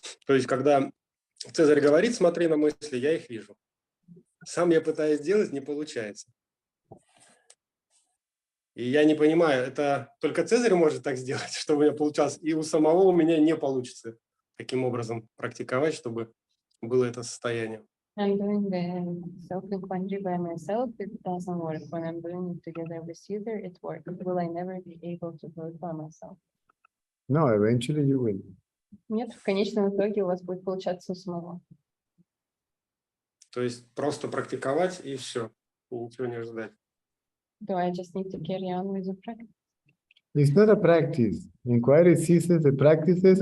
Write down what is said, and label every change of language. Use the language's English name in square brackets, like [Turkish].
[Russian] То есть когда Цезарь говорит, смотри на мысли, я их вижу. Сам я пытаюсь сделать, не получается. И я не понимаю, это только Цезарь может так сделать, чтобы у меня получалось, и у самого у меня не получится таким образом практиковать, чтобы было это состояние. [English] I'm doing the self-inquiry by myself. It doesn't work. When I'm doing it together with you, there it works. Will I never be able to do it by myself? No, eventually you will. [Russian] Нет, в конечном итоге у вас будет получаться у самого. То есть просто практиковать и все, и ничего не ждать. [English] Do I just need to carry on with the practice? It's not a practice. Inquiry ceases the practices